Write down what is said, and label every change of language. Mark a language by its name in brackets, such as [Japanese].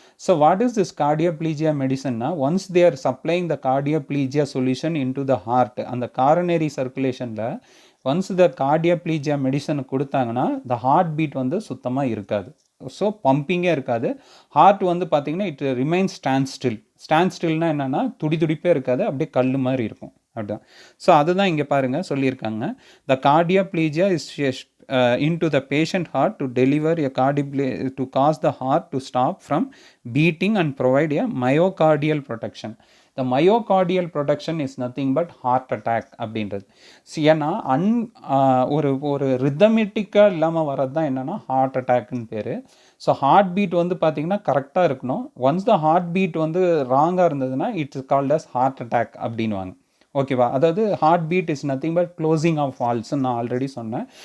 [English] so what is this cardioplegia மெடிசன்னா, once they are supplying the cardioplegia solution into the heart, [Tamil] அந்த காரனரி சர்க்குலேஷனில் once the கார்டியோப்ளீஜியா medicine கொடுத்தாங்கன்னா the heart beat வந்து சுத்தமாக இருக்காது. So பம்பிங்கே இருக்காது. Heart வந்து பார்த்திங்கன்னா இட் ரிமைன்ஸ் ஸ்டாண்ட் ஸ்டில்னால் என்னென்னா துடிப்பே இருக்காது, அப்படியே கல் மாதிரி இருக்கும். அப்படிதான். ஸோ அதுதான் இங்கே பாருங்கள் சொல்லியிருக்காங்க. [English] The cardioplegia is into the patient heart to deliver a to cause the heart to stop from beating and provide a myocardial protection. The myocardial protection is nothing but heart attack அப்படின்றது. [Tamil] ஏன்னா ஒரு ரிதமெட்டிக்காக இல்லாமல் வர்றது தான் என்னென்னா ஹார்ட் அட்டாக்னு பேர். ஸோ ஹார்ட் பீட் வந்து பார்த்திங்கன்னா கரெக்டாக இருக்கணும். ஒன்ஸ் த ஹார்ட் பீட் வந்து ராங்காக இருந்ததுன்னா [English] it's called as heart attack [Tamil] அப்படின்வாங்க. ஓகேவா, அதாவது heart beat is nothing but closing of வால்ஸ்ன்னு நான் ஆல்ரெடி சொன்னேன்.